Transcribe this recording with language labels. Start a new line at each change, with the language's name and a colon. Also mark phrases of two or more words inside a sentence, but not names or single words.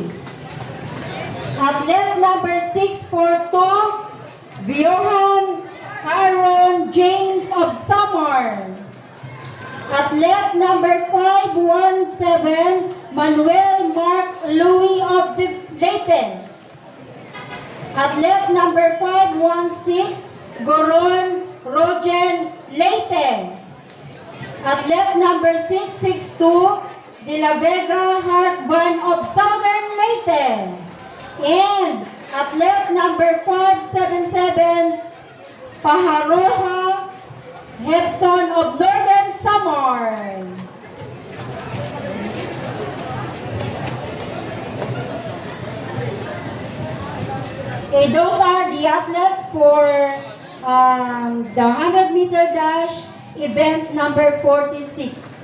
English: Athlete number 642, Johan Aaron James of Samar. Athlete number 517, Manuel Mark Louis of Leyte. Athlete number 516, Goron Rogen Leyte. Athlete number 662, De La Vega Hartban of Southern Leyte. And athlete number 577, Paharoha Hepson of Northern Samar. Okay, those are the athletes for the 100-meter dash event number 46.